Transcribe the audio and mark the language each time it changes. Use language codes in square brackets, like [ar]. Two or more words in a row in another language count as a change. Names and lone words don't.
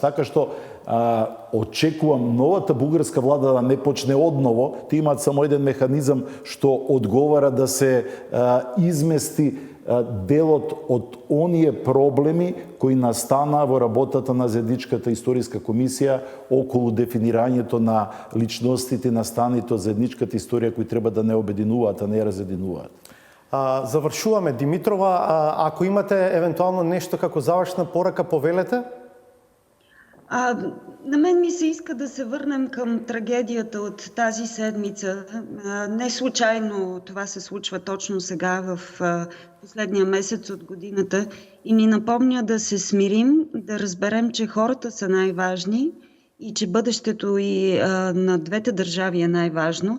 [mk] Така што очекувам новата бугарска влада да не почне одново, тие имаат само еден механизам што одговара да се измести делот од оние проблеми кои настана во работата на заедничката историска комисија околу дефинирањето на личностите настаните од заедничката историја кои треба да не обединуваат, а не разединуваат. Завршуваме, Димитрова, ако имате евентуално нешто како завршна порака, повелете. [bg] На мен ми се иска да се върнем към трагедията от тази седмица. Не случайно това се случва точно сега, в последния месец от годината, и ни напомня да се смирим, да разберем, че хората са най-важни и че бъдещето и на двете държави е най-важно.